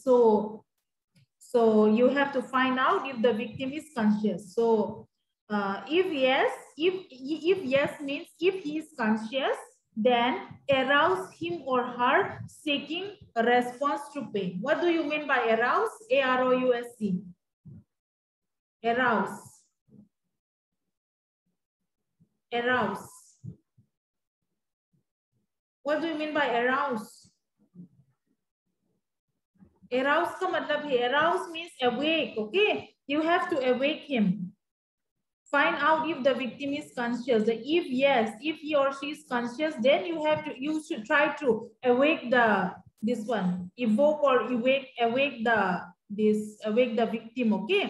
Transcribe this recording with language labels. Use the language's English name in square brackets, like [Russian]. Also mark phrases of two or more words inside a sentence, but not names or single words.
[English] So you have to find out if the victim is conscious. So if yes means if he is conscious, then arouse him or her seeking a response to pain. What do you mean by arouse? A-R-O-U-S-E. Arouse. Arouse. What do you mean by arouse? Arouse [Hindi] का मतलब है, [English] arouse means awake, okay? You have to awake him. Find out if the victim is conscious. If yes, if he or she is conscious, then you should try to awake this one, evoke or awake the victim, okay?